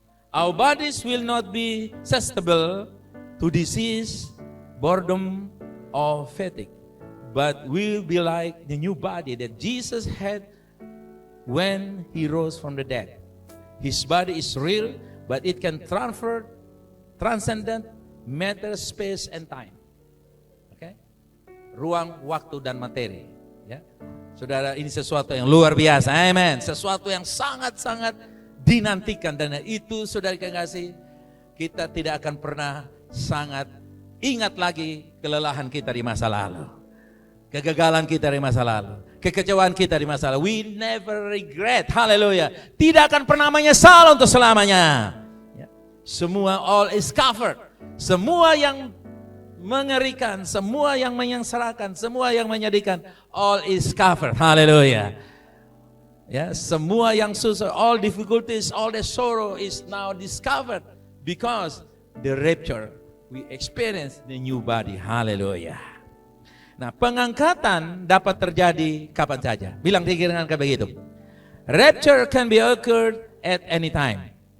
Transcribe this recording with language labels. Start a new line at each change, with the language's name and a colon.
English: Our bodies will not be susceptible to disease, boredom, or fatigue, but will be like the new body that Jesus had when He rose from the dead. His body is real, but it can transcendent matter, space, and time.
Indonesian: Okay? Ruang, waktu, dan materi. Ya, saudara, ini sesuatu yang luar biasa. Amen. Sesuatu yang sangat-sangat dinantikan, dan itu, saudara kasih, kita tidak akan pernah sangat ingat lagi kelelahan kita di masa lalu, kegagalan kita di masa lalu, kekecewaan kita di masa lalu.
English: We never regret, haleluya.
Indonesian: Tidak akan pernah menyesal untuk selamanya. Ya. Semua, all is covered. Semua yang mengerikan, semua yang menyengsarakan, semua yang menyedihkan,
English: all is covered,
Indonesian: haleluya. Ya, semua yang susah,
English: all difficulties, all the sorrow is now discovered because the rapture, we experience the new body, haleluya.
Indonesian: Nah, pengangkatan dapat terjadi kapan saja. Bilang dengan kayak begitu.
English: Rapture can be occurred at any time.